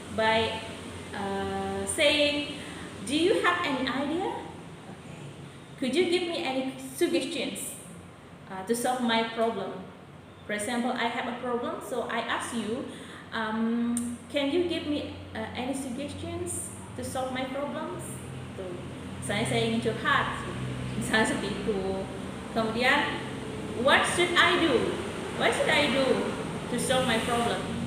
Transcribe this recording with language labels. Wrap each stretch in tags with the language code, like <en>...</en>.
<en>by saying, do you have any idea? Okay. Could you give me any suggestions to solve my problem? For example, I have a problem, so I ask you, can you give me any suggestions to solve my problems?</en> <id>Tuh. Misalnya saya ingin curhat, misalnya seperti itu. Kemudian,</id> <en>what should I do? What should I do to solve my problem?</en>